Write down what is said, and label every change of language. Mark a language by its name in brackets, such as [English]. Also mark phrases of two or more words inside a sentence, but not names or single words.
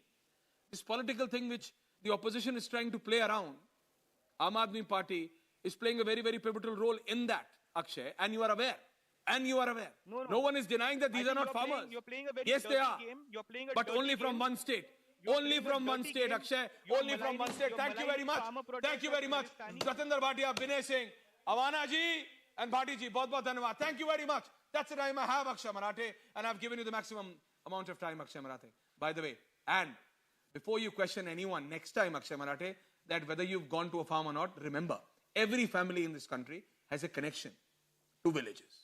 [English] This political thing which the opposition is trying to play around, Aam Aadmi Party is playing a very, very pivotal role in that, Akshay, and you are aware. And you are aware. No one is denying that these are not farmers. Yes, they are. But only from one state. Only from one state, Akshay. Only from one state. Thank you very much. Thank you very much. Jatinder Bhatia, Binay Singh, Avana ji, and Bhati ji. [Hindi] बहुत बहुत धन्यवाद. [English] Thank you very much. That's the time I have, Akshay Marathe. And I've given you the maximum amount of time, Akshay Marathe. By the way, and before you question anyone next time, Akshay Marathe, that whether you've gone to a farm or not, remember, every family in this country has a connection to villages.